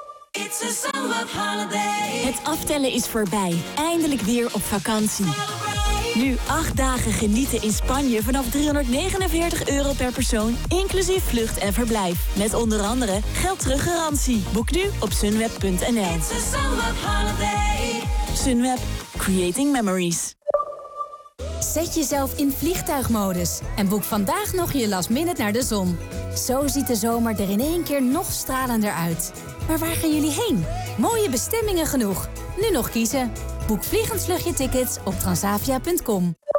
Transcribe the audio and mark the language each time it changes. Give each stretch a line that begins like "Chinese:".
English: It's a summer holiday.
Dutch: Het aftellen is voorbij. Eindelijk weer op vakantie. Nu 8 dagen genieten in Spanje vanaf €349 per persoon, inclusief vlucht en verblijf. Met onder andere geldteruggarantie. Boek nu op sunweb.nl.
English: It's a summer holiday. Sunweb, creating memories.
Dutch: Zet jezelf in vliegtuigmodus en boek vandaag nog je last minute naar de zon. Zo ziet de zomer er in één keer nog stralender uit. Maar waar gaan jullie heen? Mooie bestemmingen genoeg. Nu nog kiezen. Boek vliegend vluchtje tickets op transavia.com.